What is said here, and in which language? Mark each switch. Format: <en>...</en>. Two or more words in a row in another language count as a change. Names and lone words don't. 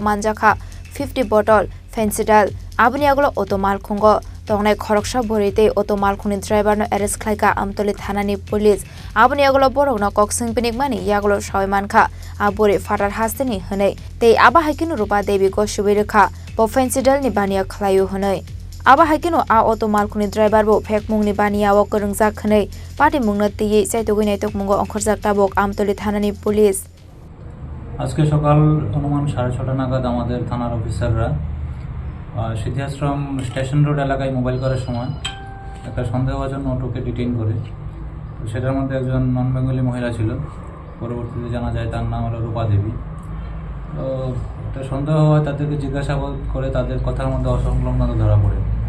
<trp>Manjaka 50 bottle Fensidal Abuniagolo Auto Malkhongo Tongne Khoroksha Borite Auto Malkhoni Driver no Eres Klaika Amtoli Thanani Police Abuniagolo Borogno Koksing Pinik Mani Yagolo Shaimanka Aburi Fatar Hastini Hone Te Aba Haikinu Rupa Devi Go Shubirika Bo Fensidal ni Bania Klayu Hone Aba Haikinu A Auto Malkhoni Driver Bo Phek Mungni Bania Wo Korungzak Khane Party Mungna Tiye Saitogine Tok Mungo Onkhorjak Tabok Amtoli Thanani Police</trp> <bn>আজকে সকাল অনুমান 6:30 নাগাদ আমাদের থানার অফিসাররা সিদ্ধাশ্রম স্টেশন রোড এলাকায় মোবাইল করার সময় একটা সন্দেহভাজন অটোকে ডিটেইন করে তো সেটার মধ্যে একজন</bn> <en>non Bengali</en> <bn>মহিলা ছিল পরবর্তীতে জানা যায় তার নাম হলো রূপা দেবী তো একটা সন্দেহ হয় তাদেরকে জিজ্ঞাসাবাদ করে তাদের কথার মধ্যে অসংলগ্নতা ধরা পড়ে</bn>